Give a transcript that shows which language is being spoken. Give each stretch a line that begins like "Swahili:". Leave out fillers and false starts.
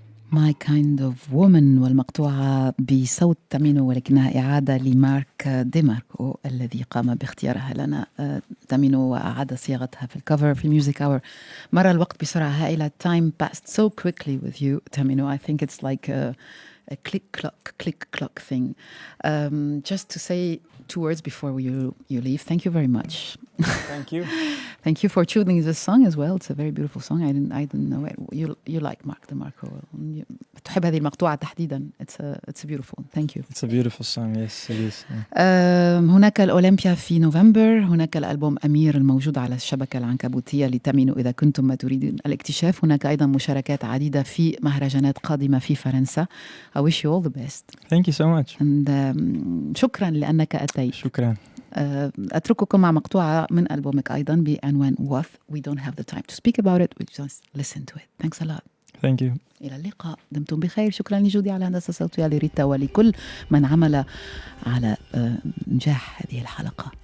Arabic: My Kind of Woman، والمقطوعة بصوت تامينو ولكنها إعادة لمارك ديماركو الذي قام باختيارها لنا. تامينو وأعاد صياغتها في الكفر في ميوزك أور. مر الوقت بسرعة هائلة.
English: Time passed so quickly with you, Tamino. I think it's like a click clock thing. Just to say two words before you leave. Thank you very much. Thank you. Thank you for choosing this song as well. It's a very beautiful song. I didn't know it. You like Mark DeMarco.
Arabic: تحب هذه المقطوعة تحديدا.
English: It's beautiful. Thank you. It's a beautiful song. Yes, it is. Yeah.
Arabic: هناك الأولمبيا في نوفمبر. هناك الألبوم أمير الموجود على الشبكة العنكبوتية لتامينو إذا كنتم ما تريدون الاكتشاف. هناك أيضا مشاركات عديدة في مهرجانات قادمة في فرنسا.
English: I wish you all the best. Thank you so much.
Arabic: And شكرا لأنك أتيت. شكرا. أترككم مع مقطوعة من ألبومك أيضا بعنوان Worth.
English: We don't have the time to speak about it. We just listen to it. Thanks a lot. Thank you.
Arabic: إلى اللقاء. دمتم بخير. شكرا لجودي على الهندسة الصوتية لريتا ولكل من عمل على نجاح هذه الحلقة.